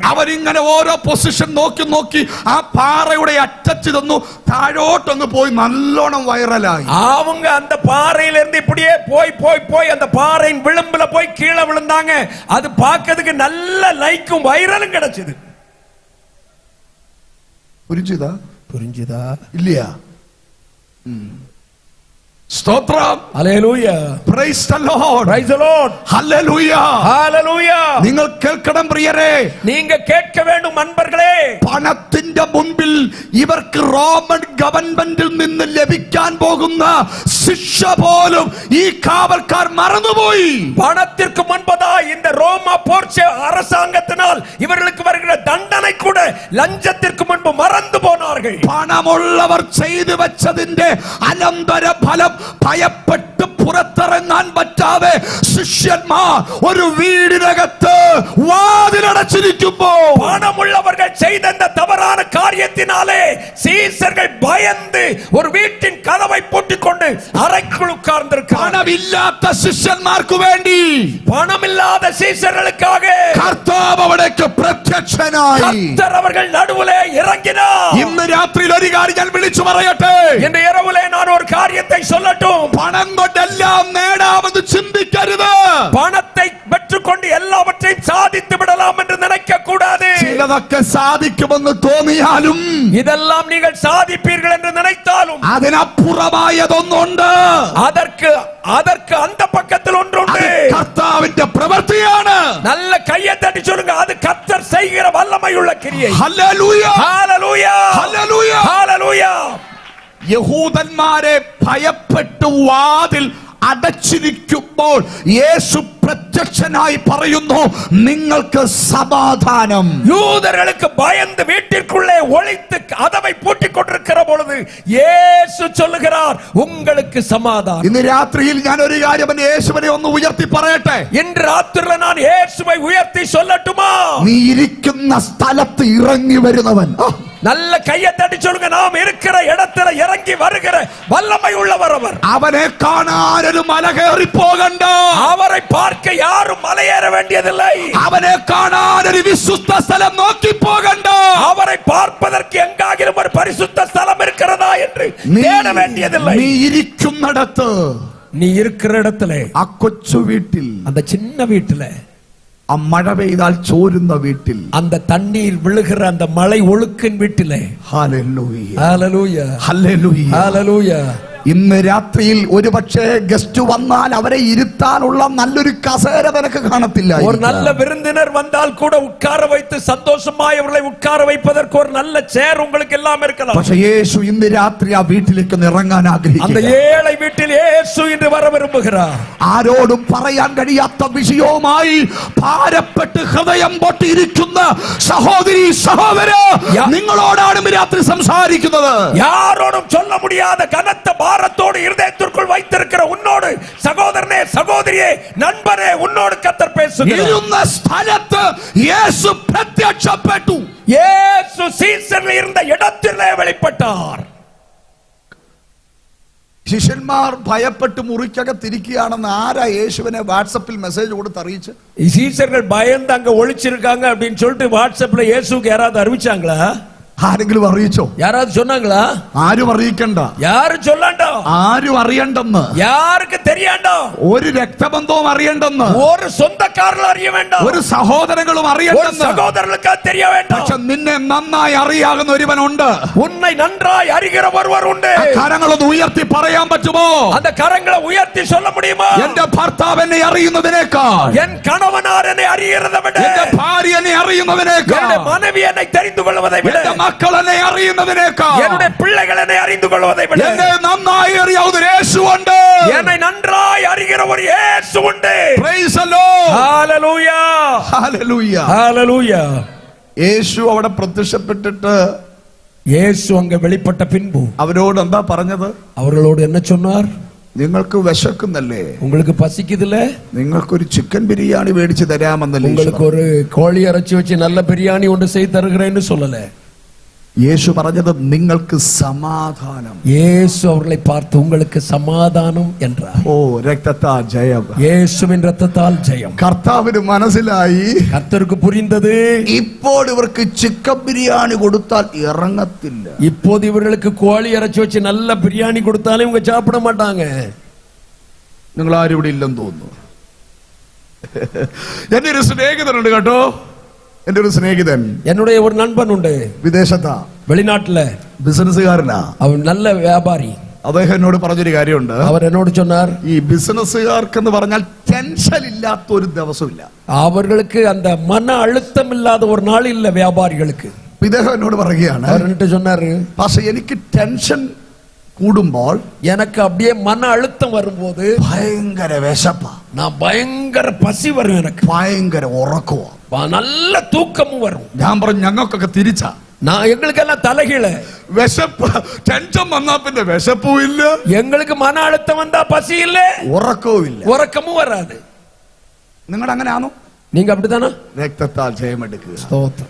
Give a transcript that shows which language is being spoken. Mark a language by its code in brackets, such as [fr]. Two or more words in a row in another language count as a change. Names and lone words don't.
[ml] അവരിങ്ങനെ ഓരോ പൊസിഷൻ നോക്കി നോക്കി ആ പാറയുടെ അറ്റച്ച് തന്നു താഴോട്ടൊന്ന് പോയി നല്ലോണം വൈറലായി. [ta] அவங்க அந்த பாறையில இருந்து இப்படியே போய் போய் போய் அந்த பாறையின் விளிம்புல போய் கீழே விழுந்தாங்க. அது பார்க்கிறதுக்கு நல்ல லைக்கும் வைரலும் கிடைச்சது. புரிஞ்சுதா இல்லையா? [ml] സ്തോത്രം. ഹല്ലേലൂയ. [en] Praise the Lord. Praise the Lord. [ml] ഹല്ലേലൂയ. ഹല്ലേലൂയ. നിങ്ങൾ കേൾക്കണം പ്രിയരേ, [ta] நீங்க கேட்க வேண்டும் நண்பர்களே. [ml] പണത്തിന്റെ മുൻപിൽ ഇവർക്ക് റോമൻ ഗവൺമെന്റിൽ നിന്ന് ലഭിക്കാൻ പോകുന്ന ശിക്ഷ പോലും ഈ കാവൽക്കാർ മറന്നുപോയി. [ta] பணத்திற்கு முன்பதா இந்த ரோமா போர்ச்சே அரசாங்கத்தினால் இவர்களுக்கு வருகிற தண்டனை கூட லஞ்சத்திற்கு முன்பு மறந்து போனார்கள். [ml] പണമുള്ളവർ ചെയ്തു വെച്ചതിന്റെ അനന്തര ഫലം ഭയപ്പെട്ട് പുറത്തിറങ്ങാൻ പറ്റാതെ ശിഷ്യന്മാർ ഒരു വീടിനകത്ത് വാതിലടച്ചിരിക്കുമ്പോൾ [ta] பணமுள்ளவர்கள் செய்த இந்த தவறான காரியத்தினாலே சீசர்கள் பயந்து ஒரு வீட்டின் கதவை பூட்டிக்கொண்டு அறைக்குள் உட்கார்ந்திருக்கிறார்கள். [ml] പണമില്ലാത്ത ശിഷ്യന്മാർക്ക് വേണ്ടി, [ta] பணமில்லாத சீசர்களுக்காக [ml] കർത്താവ് അവിടേക്ക് പ്രത്യക്ഷനായി. [ta] கர்த்தர் அவர்கள் நடுவிலே இறங்கினார். [ml] ഇന്ന് രാത്രിയിൽ ഒരു കാര്യം ഞാൻ വിളിച്ചു പറയട്ടെ. [ta] இந்த இரவிலே நான் ஒரு காரியத்தை சொல்லட்டும். [ml] പണം കൊണ്ടെല്ലാം നേടാമെന്ന് ചിന്തിക്കരുത്. [ta] பணத்தை பெற்றுக்கொண்டு எல்லாவற்றையும் சாதித்து விடலாம் என்று நினைக்க கூடாது. [ml] ചിലതൊക്കെ സാധിക്കുമെന്ന് തോന്നിയാലും, [ta] இதெல்லாம் நீங்கள் சாதிப்பீர்கள் என்று நினைத்தாலும் [ml] അതിനപ്പുറമായതൊന്നുണ്ട്. [ta] அதற்கு அந்த பக்கத்தில் ஒன்றுண்டு. [ml] കർത്താവിന്റെ പ്രവൃത്തിയാണ്. [ta] நல்ல கையை தட்டி சொல்லுங்க, அது கர்த்தர் செய்கிற வல்லமையுள்ள கிரியை. [ml] ഹല്ലേലൂയ. [ta] ஹல்லேலூயா. [ml] ഹല്ലേലൂയ. [ta] ஹல்லேலூயா. [ml] യഹൂദന്മാരെ ഭയപ്പെട്ടു വാതിൽ അടച്ചിരിക്കുമ്പോൾ യേശു പ്രത്യക്ഷനായി പറയുന്നു, നിങ്ങൾക്ക് സമാധാനം. [ta] யூதர்களுக்கு பயந்து வீட்டிற்குள்ளே ஒளித்து கதவை பூட்டிக் கொண்டிருக்கிற பொழுது இயேசு சொல்லுகிறார், உங்களுக்கு சமாதானம். [ml] ഇന്ന് രാത്രിയിൽ ഞാൻ ഒരു കാര്യം യേശുവിനെ ഒന്ന് ഉയർത്തി പറയട്ടെ. [ta] இன்று ராத்திரில நான் இயேசுவை உயர்த்தி சொல்லட்டுமா? [ml] നീ ഇരിക്കുന്ന സ്ഥലത്ത് ഇറങ്ങി വരുന്നവൻ, [ta] நல்ல கையை தட்டி சொல்லுங்க, நாம் இருக்கிற இடத்துல இறங்கி வருகிற வல்லமை உள்ளவர் அவர். [ml] അവനെ കാണാൻ ഒരു മല കയറി പോകണ്ട. [ta] அவரை பார்க்க யாரும் மலையேற வேண்டியதில்லை. [ml] അവനെ കാണാൻ ഒരു വിശുദ്ധ സ്ഥലം നോക്കി പോകണ്ട. [ta] அவரை பார்ப்பதற்கு எங்காகிலும் ஒரு பரிசுத்த ஸ்தலம் இருக்கிறதா என்று தேட வேண்டியதில்லை. [ml] നീ ഇരിക്കുന്നിടത്ത്, [ta] நீ இருக்கிற இடத்துல, [ml] ആ കൊച്ചു വീട്ടിൽ, [ta] அந்த சின்ன வீட்டுல, [ml] ആ മഴ പെയ്താൽ ചോരുന്ന വീട്ടിൽ, [ta] அந்த தண்ணீர் விழுகிற அந்த மலை ஒழுக்கின் வீட்டிலே. [ml] ഹല്ലേലൂയ. [ta] ஹல்லேலூயா. [ml] ഹല്ലേലൂയ. [ta] ஹல்லேலூயா. [ml] ഇന്ന് രാത്രിയിൽ ഒരു പക്ഷേ ഗസ്റ്റ് വന്നാൽ അവരെ ഇരുത്താനുള്ള നല്ലൊരു കസേര നിനക്ക് കാണത്തില്ല. [ta] ஒரு நல்ல விருந்தினர் வந்தால் கூட உட்கார வைத்து சந்தோஷமாய் அவர்களை உட்கார வைப்பதற்கு ஒரு நல்ல சேர் உங்களுக்கு எல்லாம் இருக்கலாம். [ml] പക്ഷേ യേശു ഇന്ന് രാത്രി ആ വീട്ടിലേക്ക് ഇറങ്ങാൻ [ta] அந்த [ml] ആഗ്രഹിക്കുന്നു. [ta] ஏழை வீட்டில் இயேசு இன்று வர விரும்புகிறார். [ml] ആരോടും പറയാൻ കഴിയാത്ത വിഷയവുമായി ഭാരപ്പെട്ട് ഹൃദയം പൊട്ടിയിരിക്കുന്ന സഹോദരി സഹോദര, നിങ്ങളോടാണ് രാത്രി സംസാരിക്കുന്നത്. [ta] யாரோடும் சொல்ல முடியாத கனத்த பாரத்தோடு இருதயத்திற்குள் வைத்திருக்கிற உன்னோடு சகோதரனே சகோதரியே நண்பனே உன்னோடு கர்த்தர் பேசுகிறார். [ml] ഇരുന്ന സ്ഥലത്ത് യേശു പ്രത്യക്ഷപ്പെട്ടു. [ta] இயேசு சீசரில் இருந்த இடத்திலே வெளிப்பட்டார். [ml] ശിഷ്യന്മാർ ഭയപ്പെട്ട് മുറിക്കകത്തിരിക്കുകയാണെന്ന് ആരാ യേശുവിനെ വാട്സപ്പിൽ മെസ്സേജ് കൊടുത്ത് അറിയിച്ച്? [ta] சீசர்கள் பயந்து அங்க ஒளிச்சிருக்காங்க அப்படின்னு சொல்லிட்டு வாட்ஸ்அப்ல இயேசுக்கு யாராவது அறிவிச்சாங்களா? [ml] ആരെങ്കിലും അറിയിച്ചോ? [ta] யாராவது சொன்னாங்களா? [ml] ആരും അറിയിക്കണ്ട, [ta] யாரும் சொல்லாண்டோ, [ml] ആരും അറിയണ്ടെന്ന്, [ta] யாருக்கு தெரியாண்டோ, [ml] ഒരു രക്തബന്ധവും അറിയണ്ടെന്ന്, [ta] ஒரு சொந்தக்காரர்கள் அறிய வேண்டாம், [ml] ഒരു സഹോദരങ്ങളും [ta] ஒரு [ml] അറിയണ്ടെന്ന്. [ta] சகோதரர்களுக்கு தெரிய வேண்டாம். [ml] പക്ഷെ നിന്നെ നന്നായി അറിയാവുന്ന ഒരുവനുണ്ട്. [ta] உன்னை நன்றாய் அறிகிற ஒருவர் உண்டு. [ml] ആ കരങ്ങളൊന്ന് ഉയർത്തി പറയാൻ പറ്റുമോ? [ta] அந்த கரங்களை உயர்த்தி சொல்ல முடியுமா? [ml] എന്റെ ഭർത്താവ് എന്നെ അറിയുന്നതിനേക്കാൾ, [ta] என் கணவனார் என்னை அறிகிறதை விட, [ml] എന്റെ ഭാര്യ എന്നെ അറിയുന്നതിനേക്കാൾ, [ta] என்னுடைய மனைவி என்னை தெரிந்து கொள்வதை விட, [ml] എന്റെ മക്കൾ എന്നെ അറിയുന്നതിനേക്കാൾ, [ta] என்னுடைய பிள்ளைகள் என்னை அறிந்து கொள்வதை விட, [ml] എന്നെ നന്നായി അറിയാവുന്ന ഒരു യേശുവുണ്ട്. [ta] என்னை நன்றாய் அறிகிற ஒரு இயேசு உண்டு. [en] Praise the Lord. [ta] ஹalleluya, [en] Hallelujah. [ta] ஹalleluya. [ml] യേശു അവിടെ പ്രത്യക്ഷപ്പെട്ടിട്ട് [ta] இயேசு அங்க வெளிப்பட்ட பின்பு [ml] അവരോട് എന്താ പറഞ്ഞത്? [ta] அவர்களோடு என்ன சொன்னார்? [ml] നിങ്ങൾക്ക് വിശക്കുന്നല്ലേ, [ta] உங்களுக்கு பசிக்குதுல, [ml] നിങ്ങൾക്കൊരു ചിക്കൻ ബിരിയാണി മേടിച്ച് തരാമെന്നല്ലേ [ta] உங்களுக்கு ஒரு கோழி இறைச்சி வச்சு நல்ல பிரியாணி ஒன்று செய்து தருகிறேன்னு சொல்லல. [ml] യേശു പറഞ്ഞത് നിങ്ങൾക്ക് സമാധാനം. [ta] இயேசு அவர்களை பார்த்து உங்களுக்கு சமாதானம் என்றார். [ml] ഓ രക്തത്താൽ ജയം. [ta] இயேசுவின் இரத்தத்தால் ஜெயம். [ml] കർത്താവിന് മനസ്സിലായി, [ta] கர்த்தருக்கு புரிந்தது, [ml] ഇപ്പോൾ ഇവർക്ക് ചിക്കൻ ബിരിയാണി കൊടുത്താൽ ഇറങ്ങത്തില്ല. [ta] இப்போது இவர்களுக்கு கோழி இறைச்சி வச்சு நல்ல பிரியாணி கொடுத்தாலும் இவங்க சாப்பிட மாட்டாங்க. [ml] നിങ്ങൾ ആരും ഇവിടെ ഇല്ലെന്ന് തോന്നുന്നു. എന്റെ ഒരു സ്നേഹിതനുണ്ട് കേട്ടോ, എന്റെ ഒരു സ്നേഹിതൻ, [ta] என்னுடைய ஒரு நண்பன் உண்டு, [ml] വിദേശത്താ, [ta] வெளிநாட்டுல, [ml] ബിസിനസ്സുകാരനാ. [ta] அவன் நல்ல வியாபாரி. [ml] അദ്ദേഹം എന്നോട് പറഞ്ഞൊരു കാര്യമുണ്ട്. [ta] அவர் என்னோடு சொன்னார், [ml] ഈ ബിസിനസ്സുകാർക്കെന്ന് പറഞ്ഞാൽ ടെൻഷൻ ഇല്ലാത്ത ഒരു ദിവസമില്ല. [ta] அவர்களுக்கு அந்த மன அழுத்தம் இல்லாத ஒரு நாள் இல்ல வியாபாரிகளுக்கு. [ml] ഇദ്ദേഹം എന്നോട് പറയുകയാണ്, [ta] அவர் என்கிட்ட சொன்னாரு, [ml] പക്ഷെ എനിക്ക് ടെൻഷൻ കൂടുമ്പോൾ [ta] எனக்கு அப்படியே மன அழுத்தம் வரும்போது [ml] ഭയങ്കര വിശപ്പാ, [ta] நான் பயங்கர பசி வரும், எனக்கு [ml] ഭയങ്കര ഉറക്കവാ, [ta] நல்ல தூக்கமும் வரும். [ml] ഞാൻ പറഞ്ഞു ഞങ്ങൾക്കൊക്കെ തിരിച്ചാ. [ta] நான் எங்களுக்கெல்லாம் தலைகீழ. [ml] വിശപ്പ്, ടെൻഷൻ വന്നാ പിന്നെ വിശപ്പും ഇല്ല, [ta] எங்களுக்கு மன அழுத்தம் வந்தா பசி இல்ல, [ml] ഉറക്കവും ഇല്ല. [ta] உறக்கமும் வராது. [ml] നിങ്ങളുടെ അങ്ങനെ ആണോ? [ta] நீங்க அப்படித்தானா? [ml] രക്തത്താൽ ജയമെടുക്കുക. [ta] ஸ்தோத்திரம்.